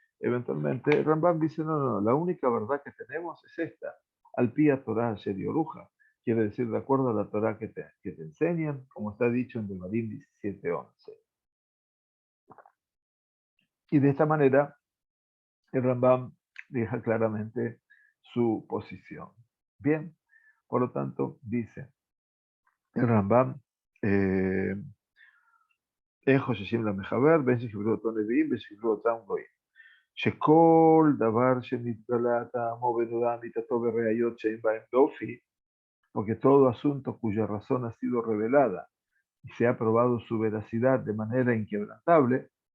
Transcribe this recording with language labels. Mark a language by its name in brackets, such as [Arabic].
[Spanish] Eventualmente, Rambam dice, no, no, la única verdad que tenemos es esta, al pía Torah asher yuruja. Quiere decir, de acuerdo a la Torah que te enseñan, como está dicho en Devarim 17:11. Y de esta manera, el Rambam deja claramente su posición. [Hebrew] Bien, por lo tanto, dice el Rambam, אין חוששים למחבר, בין שקיבלו אותו נביאים, בין שקיבלו אותם גויים. שכל דבר שנתגלה טעמו ונודע אמיתתו בראיות שאין בהם דופי, [Spanish] porque todo asunto cuya razón ha sido revelada y se ha probado su veracidad de manera inquebrantable,